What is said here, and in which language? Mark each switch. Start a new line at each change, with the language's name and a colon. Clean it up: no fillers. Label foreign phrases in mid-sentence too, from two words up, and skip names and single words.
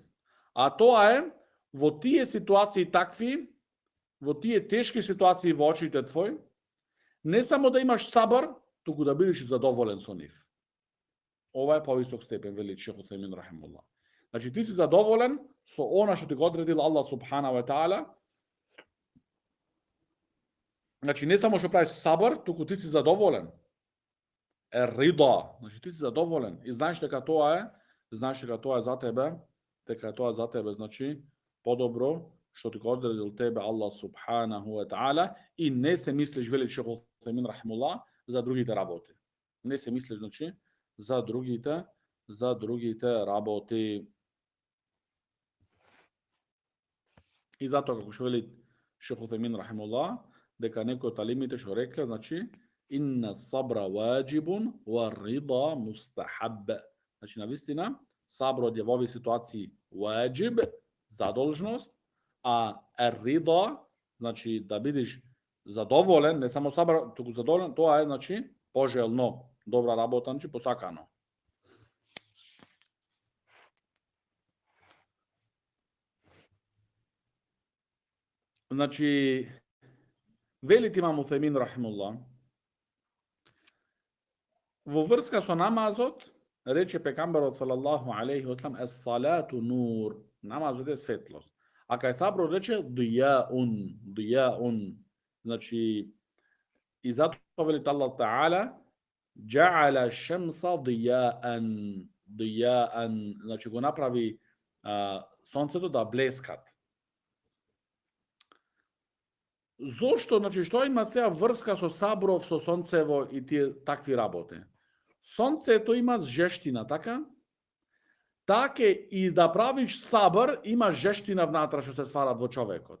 Macedonian: А тоа е во тие ситуации такви, во тие тешки ситуации во очите твој, не само да имаш сабар, туку да бидеш задоволен со нив. Ова е повисок степен, вели Шейх Уthejmin рахимуллах. Значи ти си задоволен со она што ти го одредил Аллах
Arabic: سبحانه وتعالى.
Macedonian: Значи не само што правиш сабар, туку ти си задоволен. Рида, значи ти си задоволен и знаеш дека тоа е, за тебе, дека тоа за тебе, значи подобро што ти го одредил тебе Аллах
Arabic: سبحانه وتعالى
Macedonian: и не се мислиш, вели Шейх Уthejmin рахимуллах, за другите работи. Не се мислиш, значи за другите работи. И затоа како што вели Шейх Уthejmin рахимуллах, дека некои од алимите што рекле, значи
Arabic: إن الصبر واجب والرضا مستحب.
Macedonian: Значи навистина саброт е во овие ситуации ваџиб, задолжност, а рида, значи да бидеш задоволен, не само сабр, туку задоволен, тоа е значи пожелно, добра работа, значи посакано. Значи вели имам Уthejmin рахимуллах, во врска со намазот, рече пекамберот
Arabic: صلى الله عليه وسلم, الصلاة نور,
Macedonian: намазот е светлост. А кај саброт рече дијаун, значи и затоа вели Аллах таала,
Arabic: جعل الشمس ضياء,
Macedonian: значи го направи сонцето да блескат. Зошто, значи што има сега врска со сабров, со сонцево и тие такви работи? Сонцето има жештина, така? Така и да правиш сабр, има жештина внатра што се сварат во човекот.